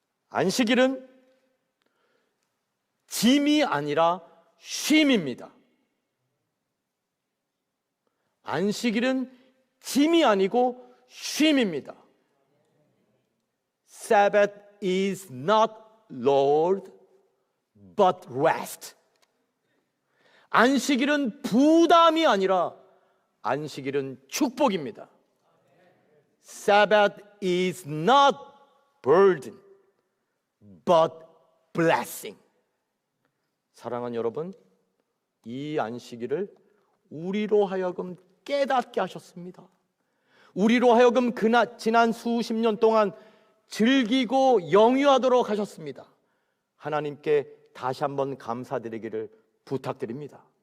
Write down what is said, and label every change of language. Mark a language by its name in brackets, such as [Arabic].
[Korean] 안식일은 짐이 아니라 쉼입니다. 안식일은 짐이 아니고 쉼입니다. [English] Sabbath is not Lord, but rest. [Korean] 안식일은 부담이 아니라 안식일은 축복입니다. [English] Sabbath is not burden, but blessing. [Korean] 사랑하는 여러분, 이 안식일을 우리로 하여금 깨닫게 하셨습니다. 우리로 하여금 지난 수십 년 동안 즐기고 영유하도록 하셨습니다. 하나님께 다시 한번 감사드리기를 부탁드립니다.